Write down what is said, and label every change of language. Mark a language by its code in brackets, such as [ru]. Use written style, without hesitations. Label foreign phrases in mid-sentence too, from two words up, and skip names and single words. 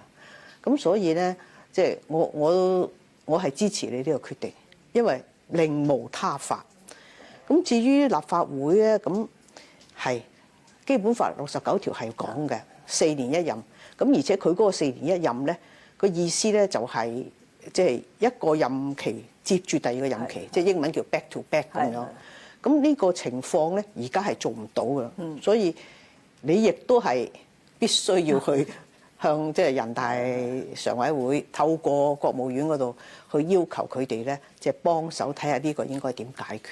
[yue] 咁所以咧，即係我係支持你呢個決定，因為另無他法。咁至於立法會咧，咁係基本法69條係講嘅4年一任。咁而且佢嗰個4年一任咧，個意思咧就係即係一個任期接住第二個任期，即係英文叫 [en] back to back [yue] 咁樣。咁呢個情況咧，而家係做唔到㗎。所以你亦都係必須要去向即係人大常委會透過國務院嗰度去要求佢哋咧，即係幫手睇下呢個應該點解決。